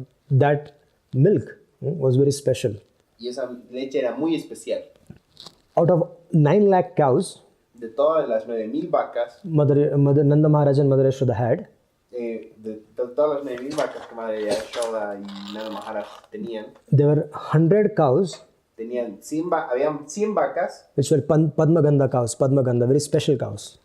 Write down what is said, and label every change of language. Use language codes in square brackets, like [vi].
[en] that milk was very special. [es] Y esa leche era muy especial. [en] Out of 9 lakh cows, [es] De todas las 9,000 vacas, [en] Mother Nanda Maharaj and Mother Yashoda had, [es] de todas las 9,000 vacas que Madre Yashoda y Nanda Maharaj tenían, [en] there were 100 cows [es] habían 100 vacas [en] which were Padmaganda cows, Padmaganda, very special cows.